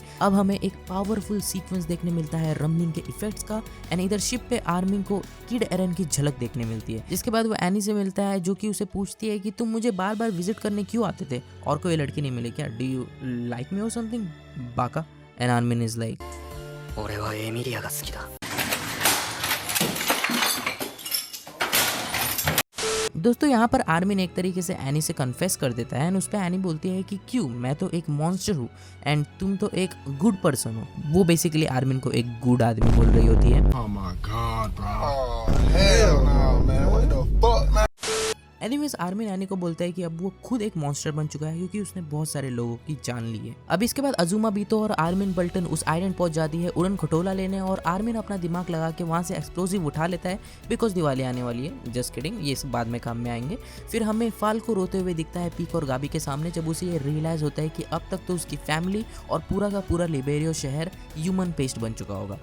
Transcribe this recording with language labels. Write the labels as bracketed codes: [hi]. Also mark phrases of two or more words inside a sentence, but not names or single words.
[hi] अब हमें एक [en] powerful sequence [hi] देखने मिलता है रमलिंग के इफेक्ट्स का, एंड इधर शिप पे आर्मिंग को किड एरन की झलक देखने मिलती है। जिसके बाद वो एनी से मिलता है, जो कि उसे पूछती है कि तुम मुझे बार बार विजिट करने क्यों आते थे, और कोई लड़की नहीं मिली क्या, [en] do you like me [hi] और समथिंग बाका। [en] And Armin is like, [ja] 俺はエミリアが好きだ。 [hi] दोस्तों यहाँ पर आर्मिन एक तरीके से एनी से कन्फेस कर देता है, एंड उस पर एनी बोलती है कि क्यों, मैं तो एक मॉन्स्टर हूँ एंड तुम तो एक [en] good person [hi] हो। वो बेसिकली आर्मिन को एक गुड आदमी बोल रही होती है। [en] Oh my god, bro. Oh, hell no, man. What the fuck, man? [hi] एनीवेज आर्मिन एनी को बोलता है कि अब वो खुद एक मॉन्स्टर बन चुका है, क्योंकि उसने बहुत सारे लोगों की जान ली है। अब इसके बाद अजुमा बीतो और आर्मिन बल्टन उस आइलैंड पहुंच जाती है उड़न खटोला लेने, और आर्मिन अपना दिमाग लगा के वहां से एक्सप्लोजिव उठा लेता है, बिकॉज दिवाली आने वाली है। [en] just kidding, [hi] ये सब बाद में काम में आएंगे। फिर हमें फाल को रोते हुए दिखता है पीक और गाबी के सामने, जब उसे ये रियलाइज होता है कि अब तक तो उसकी फैमिली और पूरा का पूरा लिबेरियो शहर [en] human paste [hi] बन चुका होगा।